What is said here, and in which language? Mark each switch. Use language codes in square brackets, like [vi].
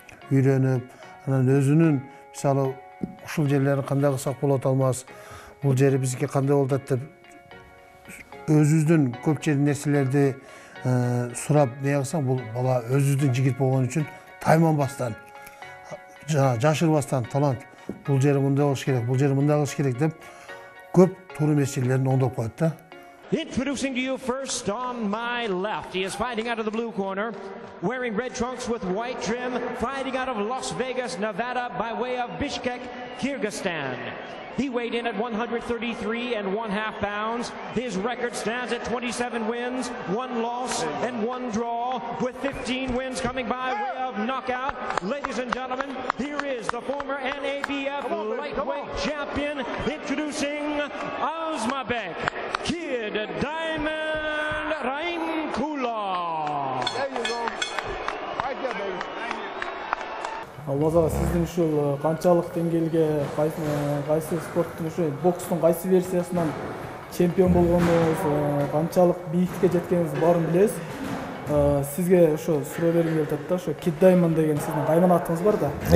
[ky] Үйрөнүп, анан өзүнүн, мисалы, ушул жерлерин кандай кылсак болот алмаз, бул жери биздики кандай болот деп өзүбүздүн көп нерселерди сурап не кылсаң, бул бала өзүбүздүн жигит болгон үчүн тайманбастан, жашырбастан талант. Бул жери мындай болуш керек, бул жери мындай кылыш керек деп көп туура меселелерин оңдоп коет да. [en] Introducing to you first on my left, he is fighting out of the blue corner, wearing red trunks with white trim, fighting out of Las Vegas, Nevada, by way of Bishkek, Kyrgyzstan. He weighed in at 133.5 pounds. His record stands at 27 wins, 1 loss, and 1 draw, with 15 wins coming by way of knockout. Ladies and gentlemen, here is the former NABF lightweight champion, introducing Azmabek Kid Diamond Rainkula. There you go. Right there, baby. [ky] Алмаз ага, сиздин ушул канчалык деңгээлге кайсы спорттун ушу бокстун кайсы версиясынан чемпион болгонуңуз, канчалык бийиктикке жеткениңизди баарын билебиз. Сизге ошо суроо бергим келип атат да, ошо Kid Diamond деген сиздин кайман атыңыз бар да.